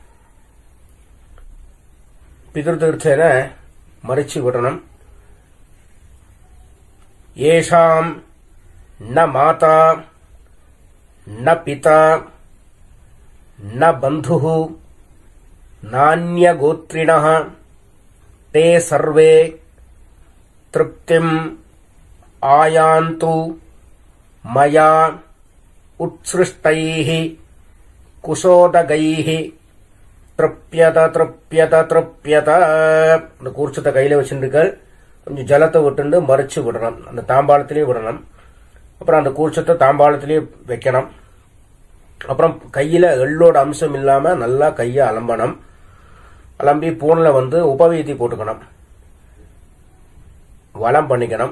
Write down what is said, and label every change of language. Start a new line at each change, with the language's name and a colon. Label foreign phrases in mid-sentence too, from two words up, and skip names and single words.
Tamil: பிதிருத்தீர்த்தேன மறிச்சு விடணும்.
Sanskrit: एषां न माता न पिता न बन्धुः नान्यगोत्रिणः ते सर्वे तृप्तिम् आयान्तु मया उत्सृष्टैः कुशोदगैः तृप्यत तृप्यत तृप्यत.
Tamil: அந்த கூர்ச்சத்தை கையில வச்சுருக்க கொஞ்சம் ஜலத்தை விட்டு மறிச்சு விடணும். அந்த தாம்பாளத்திலேயே விடணும். அப்புறம் அந்த கூர்ச்சத்தை தாம்பாளத்திலேயே வைக்கணும். அப்புறம் கையில எள்ளோட அம்சம் இல்லாம நல்லா கையை அலம்பணும். அலம்பி பூனில் உபவீதி போட்டுக்கணும். வலம் பண்ணிக்கணும்.